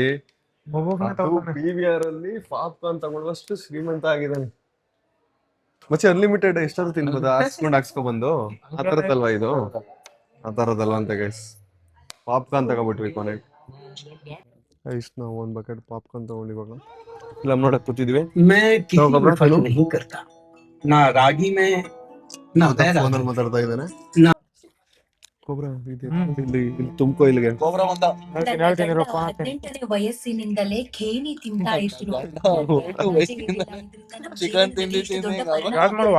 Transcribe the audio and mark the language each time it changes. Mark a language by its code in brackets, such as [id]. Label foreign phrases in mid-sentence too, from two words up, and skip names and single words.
[kn] PVR ಅಲ್ಲಿ ಪಾಪ್ಕಾರ್ನ್ ತಗೊಳ್ಳುವಷ್ಟು ಶ್ರೀಮಂತ ಆಗಿದ್ದಾನೆ. ಮತ್ತೆ ಅನ್ಲಿಮಿಟೆಡ್ ಎಷ್ಟಾದ್ರು ತಿನ್ಬೋದು, ಹಾಕ್ಸ್ಕೊಂಡ್ ಆ ತರದಲ್ವಾ ಇದು? ಆ ತರದಲ್ವಾ ಅಂತ ಗೈಸ್ ಪಾಪ್ಕಾರ್ನ್ ತಗೊಬಿಟ್ವಿ ಕೊನೆಗೆ. ಗೈಸ್ ನಾವು ಒಂದ್ ಬಕೆಟ್ ಪಾಪ್ಕಾರ್ನ್ ತಗೊಂಡು ಇವಾಗ ಫಿಲಮ್ ನೋಡಕ್ ಕೂತಿದ್ವಿ. [hi] मैं किसी में फर्क नहीं करता ना रागी में ना बैरा [kn] ಫೋನಲ್ಲಿ ಮಾತಾಡ್ತಾ ಇದ್ದಾನೆ. [hi] ना [kn] ಕೊಬ್ರಾ ಇಲ್ಲಿ ತುಮಕೋ ಇಲ್ಲಿಗೆ ಕೋಬ್ರಾ ಬಂದ. ಹೇಳ್ತೀನಿ ಹೇಳ್ತೀನಿ ಇರಪ್ಪ. 18ನೇ ವಯಸ್ಸಿನಿಂದಲೇ ಖೇಣಿ ತಿಂತಾ ಇದ್ರು. ಚಿಕನ್ ತಿಂಡಿ ಯಾವ್ದು ಮಾಡುವ?